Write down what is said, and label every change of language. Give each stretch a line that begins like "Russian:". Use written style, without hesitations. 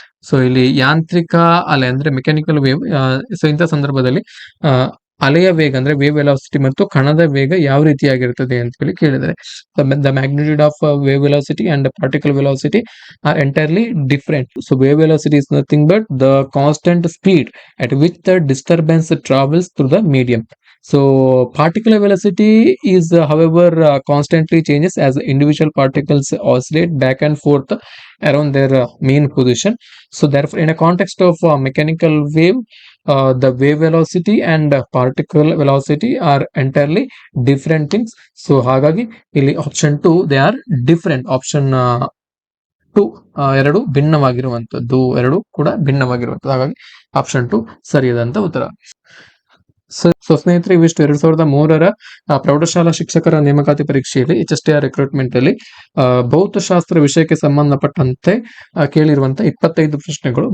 Kannada: So ಇಲ್ಲಿ ಯಾಂತ್ರಿಕ ಅಲೆ ಅಂದ್ರೆ ಮೆಕ್ಯಾನಿಕಲ್ ವೇವ್. ಸೊ ಇಂಥ ಸಂದರ್ಭದಲ್ಲಿ ಅಲೆಯ ವೇಗ ಅಂದ್ರೆ ವೇವ್ ವೆಲಾಸಿಟಿ ಮತ್ತು ಕಣದ ವೇಗ ಯಾವ ರೀತಿಯಾಗಿರ್ತದೆ ಅಂತ ಹೇಳಿ ಕೇಳಿದರೆ.
English: The magnitude of wave velocity and particle velocity are entirely different. So wave velocity is nothing but the constant speed at which the disturbance travels through the medium. So particle velocity is however constantly changes as individual particles oscillate back and forth around their mean position. So therefore in a context of mechanical wave, the wave velocity and particle velocity are entirely different things. So
Kannada: hagagi illi
English: option 2 they are different.
Kannada: Option 2 ಎರಡು ಭಿನ್ನವಾಗಿರುವಂತದ್ದು, ಎರಡು ಕೂಡ ಭಿನ್ನವಾಗಿರುವಂತದ್ದು. ಹಾಗಾಗಿ option 2 ಸರಿಯಾದಂತ ಉತ್ತರ. So ಸ್ನೇಹಿತರೆ, ಇವಿಷ್ಟು 2003ರ ಪ್ರೌಢಶಾಲಾ ಶಿಕ್ಷಕರ ನೇಮಕಾತಿ ಪರೀಕ್ಷೆಯಲ್ಲಿ HSTR ರಿಕ್ರೂಟ್ಮೆಂಟ್ ಅಲ್ಲಿ ಭೌತಶಾಸ್ತ್ರ ವಿಷಯಕ್ಕೆ ಸಂಬಂಧಪಟ್ಟಂತೆ ಕೇಳಿರುವಂತ 25 ಪ್ರಶ್ನೆಗಳು.